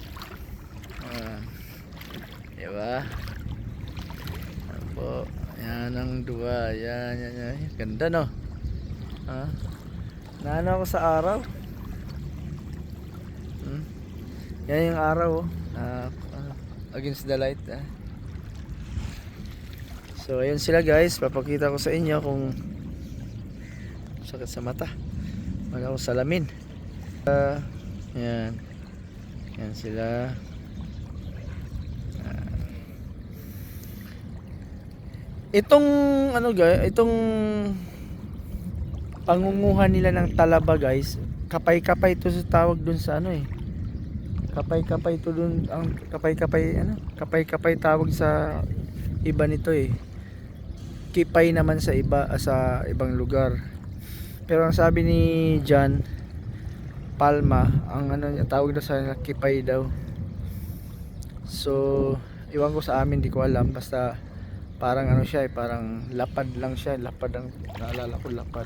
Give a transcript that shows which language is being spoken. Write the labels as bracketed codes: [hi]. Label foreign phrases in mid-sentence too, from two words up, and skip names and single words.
[tl] Diba? Yan po. Yan ang dua. Yan, yan, yan. Ganda no? Ha? Naano ako sa araw? Yan yung araw oh. [en] Against the light [tl] So ayun sila guys. Papakita ko sa inyo kung sakit sa mata. Wala akong salamin. Yan. Yan sila. Itong ano guys, itong pangunguhan nila ng talaba guys, kapay-kapay to sa tawag dun sa ano eh. Kapay-kapay to dun, ang kapay-kapay ano? Kapay-kapay tawag sa iba nito eh. Kipay naman sa iba, sa ibang lugar. Pero ang sabi ni John Palma, ang ano niya tawag daw sa kipay daw. So, iwan ko sa amin, di ko alam, basta parang ano siya eh, parang lapad lang siya, lapad ang naalala ko, lapad.